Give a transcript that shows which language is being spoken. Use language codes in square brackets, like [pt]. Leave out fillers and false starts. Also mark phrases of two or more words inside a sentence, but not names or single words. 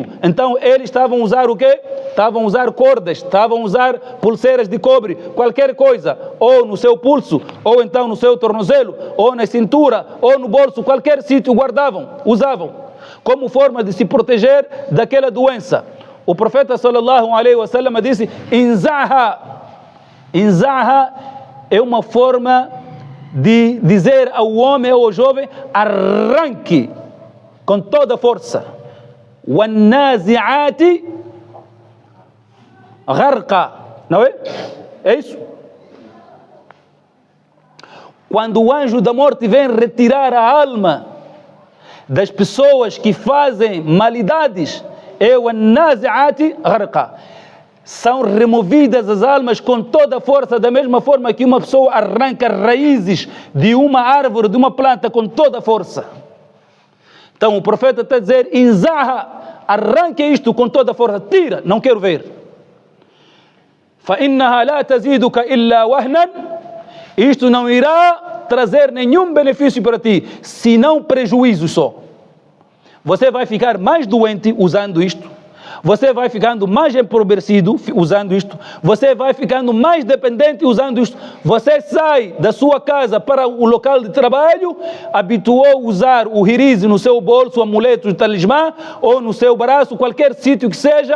[pt] Então eles estavam a usar o quê? Estavam a usar cordas, estavam a usar pulseiras de cobre, qualquer coisa, ou no seu pulso, ou então no seu tornozelo, ou na cintura, ou no bolso, qualquer sítio guardavam, usavam, como forma de se proteger daquela doença. O profeta [ar] صلى الله عليه وسلم [pt] disse: "Inzaha". Inzaha é uma forma de dizer ao homem ou ao jovem: arranque com toda a força. [ar] وَالنَّازِعَاتِ غَرْقًا. [pt] Não é? É isso? Quando o anjo da morte vem retirar a alma das pessoas que fazem malidades, é o [ar] النَّازِعَاتِ غَرْقًا. [pt] São removidas as almas com toda a força, da mesma forma que uma pessoa arranca raízes de uma árvore, de uma planta, com toda a força. Então o profeta está a dizer: inzaha, arranque isto com toda a força, tira, não quero ver. [ar] فَإِنَّهَا لَا تَزِيدُكَ إِلَّا وَهْنًا. [pt] Isto não irá trazer nenhum benefício para ti, senão prejuízo só. Você vai ficar mais doente usando isto. Você vai ficando mais empobrecido usando isto. Você vai ficando mais dependente usando isto. Você sai da sua casa para o local de trabalho, habituou a usar o hirize no seu bolso, o amuleto de talismã, ou no seu braço, qualquer sítio que seja.